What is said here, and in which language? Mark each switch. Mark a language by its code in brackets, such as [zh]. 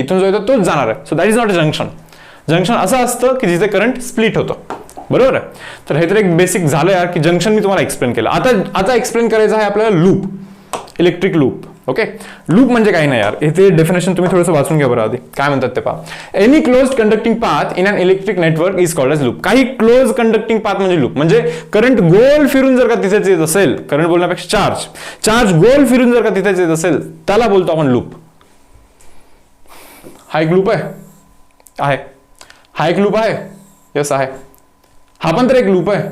[mr] इथून जो येतो तोच जाणार आहे. [en] So that is not a junction. [mr] Junction असं असतं की जिथे करंट स्प्लिट होतं. बरोबर आहे. तर हे तर एक बेसिक झालं यार की जंक्शन मी तुम्हाला एक्सप्लेन केलं. आता एक्सप्लेन करायचं आहे आपल्याला loop. Electric loop. Okay. Loop म्हणजे काही नाही यार. इथे डेफिनेशन तुम्ही थोडंसं वाचून घ्या बरं आधी. काय म्हणतात ते पहा. [en] Any closed conducting path in an electric network is called as loop. [mr] काही क्लोज कंडक्टिंग पाथ म्हणजे लूप. म्हणजे करंट गोल फिरून जर का तिथेच येत असेल, करंट बोलण्यापेक्षा चार्ज गोल फिरून जर का तिथेच येत असेल त्याला बोलतो आपण लूप. हा एक लूप आहे. हा एक लूप आहे. यस आहे. हा पण तर एक लूप आहे.